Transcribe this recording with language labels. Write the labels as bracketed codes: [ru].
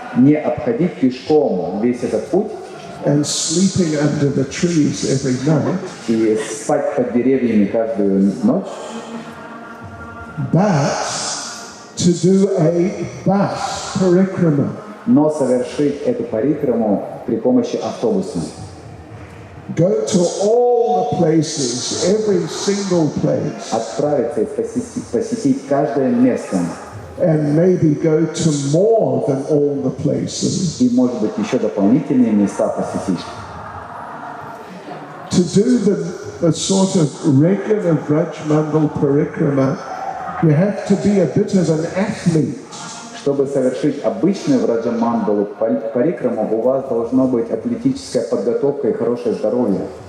[ru] Не обходить пешком весь этот путь [en] And sleeping under the trees every night. [ru] и спать под деревьями каждую ночь, [en] But to do a bus parikrama. [ru] но совершить эту парикраму при помощи автобуса. [en] Go to all the places, every single place, [ru] Отправиться и посетить каждое место. [en] and maybe go to more than all the places. [ru] И, может быть, еще дополнительные места посетить. [en] To do the sort of regular Vraj Mandal Parikrama, you have to be a bit of an athlete. [ru] Чтобы совершить обычную Враджа Мандалу Парикраму, у вас должно быть атлетическая подготовка и хорошее здоровье.